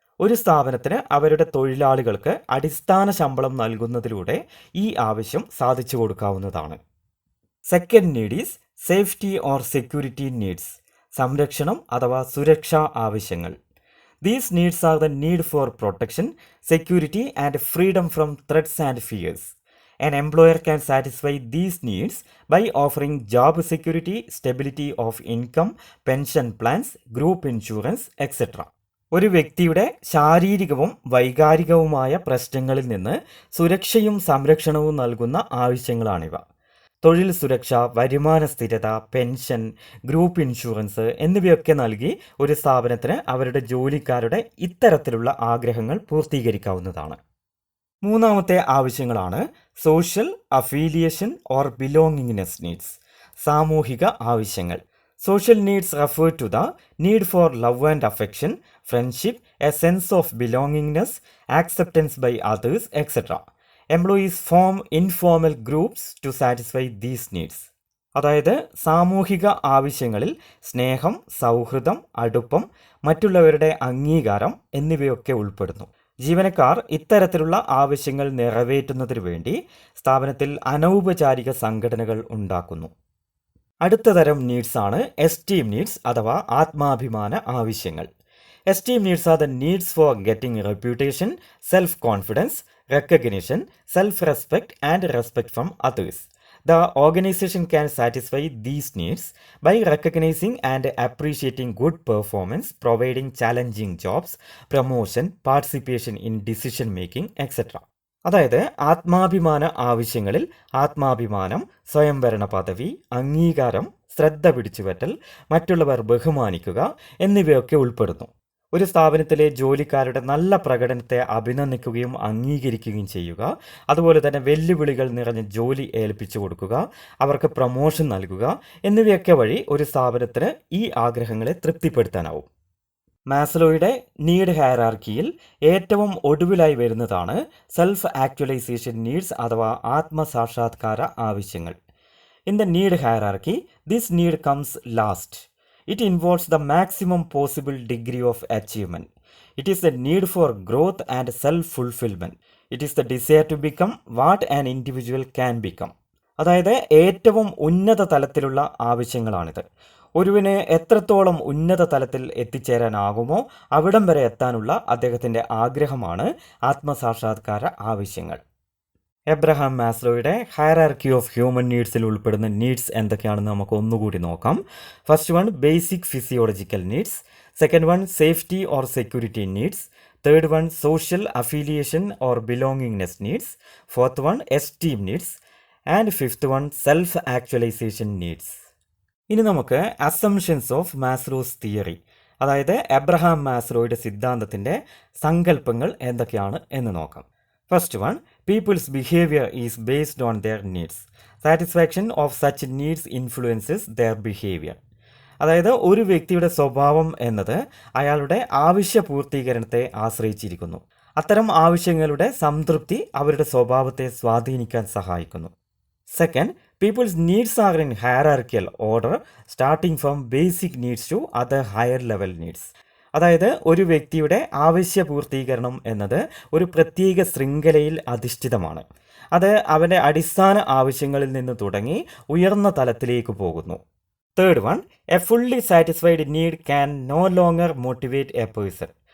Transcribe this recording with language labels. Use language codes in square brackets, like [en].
[ml] ഒരു സ്ഥാപനത്തിന് അവരുടെ തൊഴിലാളികൾക്ക് അടിസ്ഥാന ശമ്പളം നൽകുന്നതിലൂടെ ഈ ആവശ്യം സാധിച്ചു കൊടുക്കാവുന്നതാണ്. [en] second need is safety or security needs, [ml] സംരക്ഷണം അഥവാ സുരക്ഷാ ആവശ്യങ്ങൾ. [en] These needs are the need for protection, security and freedom from threats and fears. An employer can satisfy these needs by offering job security, stability of income, pension plans, group insurance, etc. [ml] ഒരു വ്യക്തിയുടെ ശാരീരികവും വൈകാരികവുമായ പ്രശ്നങ്ങളിൽ നിന്ന് സുരക്ഷയും സംരക്ഷണവും നൽകുന്ന ആവശ്യങ്ങളാണിവ. തൊഴിൽ സുരക്ഷ, വരുമാന സ്ഥിരത, പെൻഷൻ, ഗ്രൂപ്പ് ഇൻഷുറൻസ് എന്നിവയൊക്കെ നൽകി ഒരു സ്ഥാപനത്തിന് അവരുടെ ജോലിക്കാരുടെ ഇത്തരത്തിലുള്ള ആഗ്രഹങ്ങൾ പൂർത്തീകരിക്കാവുന്നതാണ്. മൂന്നാമത്തെ ആവശ്യങ്ങളാണ് [en] social, affiliation or belongingness needs, [ml] സാമൂഹിക ആവശ്യങ്ങൾ. [en] Social needs refer to the need for love and affection, friendship, a sense of belongingness, acceptance by others, etc. Employees form informal groups to satisfy these needs. [ml] അതായത് സാമൂഹിക ആവശ്യങ്ങളിൽ സ്നേഹം, സൗഹൃദം, അടുപ്പം, മറ്റുള്ളവരുടെ അംഗീകാരം എന്നിവയൊക്കെ ഉൾപ്പെടുന്നു. ജീവനക്കാർ ഇത്തരത്തിലുള്ള ആവശ്യങ്ങൾ നിറവേറ്റുന്നതിനു വേണ്ടി സ്ഥാപനത്തിൽ അനൗപചാരിക സംഘടനകൾ ഉണ്ടാക്കുന്നു. അടുത്ത തരം നീഡ്സ് ആണ് എസ്റ്റീം നീഡ്സ് അഥവാ ആത്മാഭിമാന ആവശ്യങ്ങൾ. [en] Esteem needs are the needs for getting reputation, self confidence, recognition, self respect and respect from others. The organization can satisfy these needs by recognizing and appreciating good performance, providing challenging jobs, promotion, participation in decision making, etc. [ml] അതായത് ആത്മാഭിമാന ആവശ്യങ്ങളിൽ ആത്മാഭിമാനം, സ്വയംഭരണ പദവി, അംഗീകാരം, ശ്രദ്ധ പിടിച്ചുപറ്റൽ, മറ്റുള്ളവർ ബഹുമാനിക്കുക എന്നിവയൊക്കെ ഉൾപ്പെടുന്നു. ഒരു സ്ഥാപനത്തിലെ ജോലിക്കാരുടെ നല്ല പ്രകടനത്തെ അഭിനന്ദിക്കുകയും അംഗീകരിക്കുകയും ചെയ്യുക, അതുപോലെ തന്നെ വെല്ലുവിളികൾ നിറഞ്ഞ ജോലി ഏൽപ്പിച്ചു കൊടുക്കുക, അവർക്ക് പ്രൊമോഷൻ നൽകുക എന്നിവയൊക്കെ വഴി ഒരു സ്ഥാപനത്തിന് ഈ ആഗ്രഹങ്ങളെ തൃപ്തിപ്പെടുത്താനാവും. മാസ്ലോയുടെ നീഡ് ഹയറാർക്കിയിൽ ഏറ്റവും ഒടുവിലായി വരുന്നതാണ് സെൽഫ് ആക്ച്വലൈസേഷൻ നീഡ്സ് അഥവാ ആത്മസാക്ഷാത്കാര ആവശ്യങ്ങൾ. [en] In the need hierarchy this need comes last. It involves the maximum possible degree of achievement. It is the need for growth and self-fulfillment. It is the desire to become what an individual can become. [ml] അതായത് ഏറ്റവും ഉന്നത തലത്തിലുള്ള ആവശ്യങ്ങളാണിത്. ഒരുവിന് എത്രത്തോളം ഉന്നത തലത്തിൽ എത്തിച്ചേരാനാകുമോ അവിടം വരെ എത്താനുള്ള അദ്ദേഹത്തിൻ്റെ ആഗ്രഹമാണ് ആത്മസാക്ഷാത്കാര ആവശ്യങ്ങൾ. എബ്രഹാം മാസ്ലോയുടെ ഹയറാർക്കി ഓഫ് ഹ്യൂമൻ നീഡ്സിൽ ഉൾപ്പെടുന്ന നീഡ്സ് എന്തൊക്കെയാണെന്ന് നമുക്ക് ഒന്നുകൂടി നോക്കാം. [en] First one basic physiological needs, second one safety or security needs, third one social affiliation or belongingness needs, fourth one esteem needs and fifth one self actualization needs. [ml] ഇനി നമുക്ക് [en] assumptions of Maslow's theory, [ml] അതായത് Abraham മാസ്ലോയുടെ സിദ്ധാന്തത്തിൻ്റെ സങ്കല്പങ്ങൾ എന്തൊക്കെയാണ് എന്ന് നോക്കാം. [en] First one, people's behavior is based on their needs. Satisfaction of such needs influences their behavior. [ml] അതായത് ഒരു വ്യക്തിയുടെ സ്വഭാവം എന്നത് അയാളുടെ ആവശ്യ പൂർത്തീകരണത്തെ ആശ്രയിച്ചിരിക്കുന്നു. അത്തരം ആവശ്യങ്ങളുടെ സംതൃപ്തി അവരുടെ സ്വഭാവത്തെ സ്വാധീനിക്കാൻ സഹായിക്കുന്നു. [en] Second, people's needs are in hierarchical order, starting from basic needs to other higher level needs. [ml] അതായത് ഒരു വ്യക്തിയുടെ ആവശ്യ പൂർത്തീകരണം എന്നത് ഒരു പ്രത്യേക ശൃംഖലയിൽ അധിഷ്ഠിതമാണ്. അത് അവൻ്റെ അടിസ്ഥാന ആവശ്യങ്ങളിൽ നിന്ന് തുടങ്ങി ഉയർന്ന തലത്തിലേക്ക് പോകുന്നു. [en] Third one, a fully satisfied need can no longer motivate a person.